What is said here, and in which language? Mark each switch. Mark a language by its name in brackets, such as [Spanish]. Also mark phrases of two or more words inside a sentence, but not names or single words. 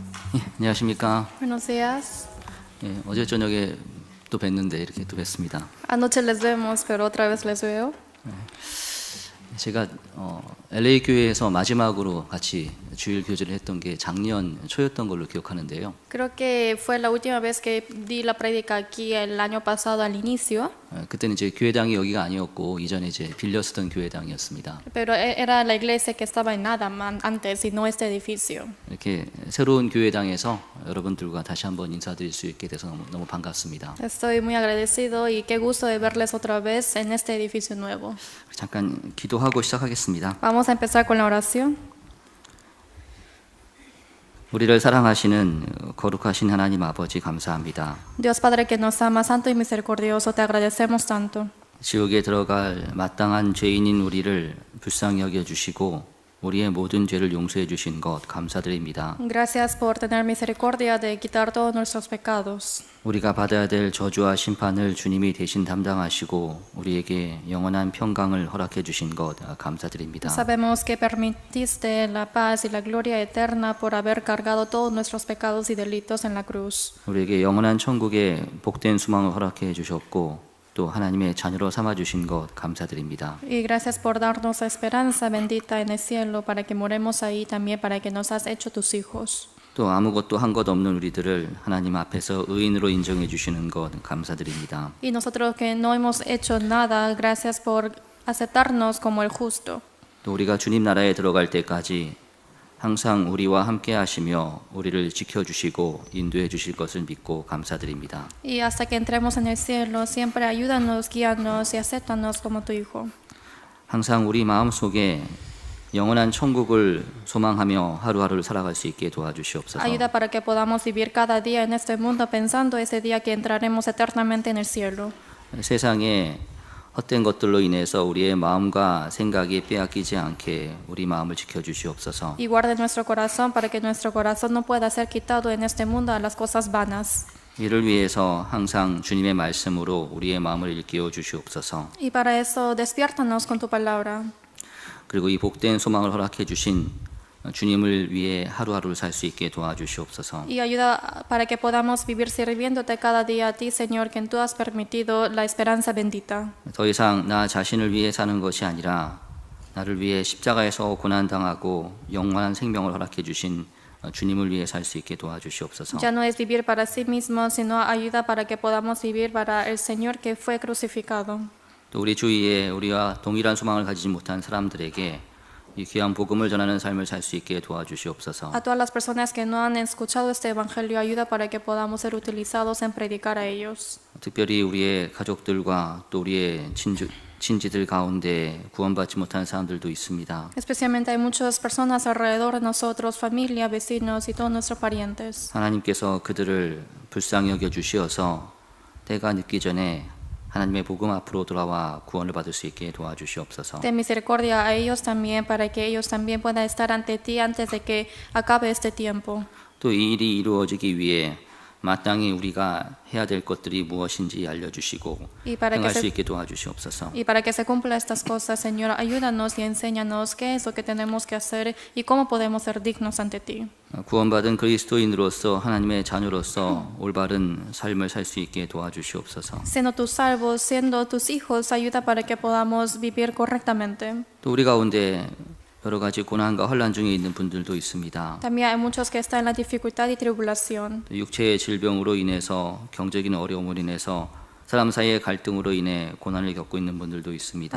[Korean] 안녕하십니까. [Spanish] Buenos días. [Korean] 어제 저녁에 또 뵀는데 이렇게 또 뵀습니다. [Spanish] Anoche les vemos, pero otra vez les veo. [Korean] 제가 LA 교회에서 마지막으로 같이 주일 교제를 했던 게 작년 초였던 걸로 기억하는데요. [Spanish] Creo que fue la última vez que di la prédica aquí el año pasado al inicio, [Korean] 그때는 이제 교회당이 여기가 아니었고 이전에 이제 빌려 쓰던 교회당이었습니다. [Spanish] pero era la iglesia que estaba en Adam antes y no este edificio. [Korean] 이렇게 새로운 교회당에서 여러분들과 다시 한번 인사드릴 수 있게 돼서 너무 반갑습니다. [Spanish] Estoy muy agradecido y qué gusto de verles otra vez en este edificio nuevo. [Korean] 잠깐 기도하고 시작하겠습니다. [Spanish] Vamos a empezar con la oración. [Korean] 우리를 사랑하시는 거룩하신 하나님 아버지 감사합니다. [Spanish] Dios Padre que nos ama, santo y misericordioso, te agradecemos tanto. [Korean] 지옥에 들어갈 마땅한 죄인인 우리를 불쌍히 여겨주시고 우리의 모든 죄를 용서해 주신 것 감사드립니다. [Spanish] Gracias por tener misericordia de quitar todos nuestros pecados. [Korean] 우리가 받아야 될 저주와 심판을 주님이 대신 담당하시고 우리에게 영원한 평강을 허락해 주신 것 감사드립니다. [Spanish] Sabemos que permitiste la paz y la gloria eterna por haber cargado todos nuestros pecados y delitos en la cruz. [Korean] 우리에게 영원한 천국에 복된 수망을 허락해 주셨고 또 하나님의 자녀로 삼아 주신 것 감사드립니다. [Spanish] Y gracias por darnos la esperanza bendita en el cielo para que moremos ahí también para que nos has hecho tus hijos. [Korean] 또 아무것도 한 것 없는 우리들을 하나님 앞에서 의인으로 인정해 주시는 것 감사드립니다. [Spanish] Y nosotros que no hemos hecho nada, gracias por aceptarnos como el justo. [Korean] 또 우리가 주님 나라에 들어갈 때까지 항상 우리와 함께 하시며 우리를 지켜주시고 인도해 주실 것을 믿고 감사드립니다. [Spanish] Y hasta que entremos en el cielo, siempre ayúdanos, guíanos y acéptanos como tu hijo. [Korean] 항상 우리 마음속에 영원한 천국을 소망하며 하루하루를 살아갈 수 있게 도와주시옵소서. [Spanish] Ayuda para que podamos vivir cada día en este mundo pensando ese día que entraremos eternamente en el cielo. [Korean] 세상에 헛된 것들로 인해서 우리의 마음과 생각이 빼앗기지 않게 우리 마음을 지켜주시옵소서. [Spanish] Y guarde nuestro corazón para que nuestro corazón no pueda ser quitado en este mundo a las cosas vanas. [Korean] 이를 위해서 항상 주님의 말씀으로 우리의 마음을 일깨워 주시옵소서. [Spanish] Y para eso despiértanos con tu palabra. [Korean] 그리고 이 복된 소망을 허락해 주신 주님을 위해 하루하루를 살 수 있게 도와주시옵소서. [Spanish] Y ayuda para que podamos vivir sirviéndote cada día a ti, Señor, que tú has permitido la esperanza bendita. [Korean] 더 이상 나 자신을 위해 사는 것이 아니라 나를 위해 십자가에서 고난당하고 영원한 생명을 허락해 주신 주님을 위해 살 수 있게 도와주시옵소서. [Spanish] Ya no es vivir para sí mismo, sino ayuda para que podamos vivir para el Señor que fue crucificado. [Korean] 또 우리 주위에 우리와 동일한 소망을 가지지 못한 사람들에게 이 귀한 복음을 전하는 삶을 살 수 있게 도와주시옵소서. [Spanish] A todas las personas que no han escuchado este evangelio, ayuda para que podamos ser utilizados en predicar a ellos. [Korean] 특별히 우리의 가족들과 또 우리의 친지들 가운데 구원받지 못한 사람들도 있습니다. [Spanish] Especialmente hay muchas personas alrededor de nosotros, familia, vecinos y todos nuestros parientes. [Korean] 하나님께서 그들을 불쌍히 여겨 주시어서 때가 늦기 전에 하나님의 복음 앞으로 돌아와 구원을 받을 수 있게 도와주시옵소서. [Spanish] Ten misericordia a ellos también para que ellos también puedan estar ante ti antes de que acabe este tiempo. [Korean] 또 이 일이 이루어지기 위해 마땅히 우리가 해야 될 것들이 무엇인지 알려주시고 행할 수 있게 도와주시옵소서. [Spanish] Y para que se cumplan estas cosas, Señor, ayúdanos y enséñanos qué es lo que tenemos que hacer y cómo podemos ser dignos ante ti. [Korean] 구원받은 그리스도인으로서 하나님의 자녀로서 올바른 삶을 살 수 있게 도와주시옵소서. [Spanish] Siendo tus salvos, siendo tus hijos, ayuda para que podamos vivir correctamente. [Korean] 또 우리 가운데 여러 가지 고난과 혼란 중에 있는 분들도 있습니다. [Spanish] También hay muchos que están en la dificultad y tribulación. [Korean] 육체의 질병으로 인해서 경제적인 어려움으로 인해서 사람 사이의 갈등으로 인해 고난을 겪고 있는 분들도 있습니다.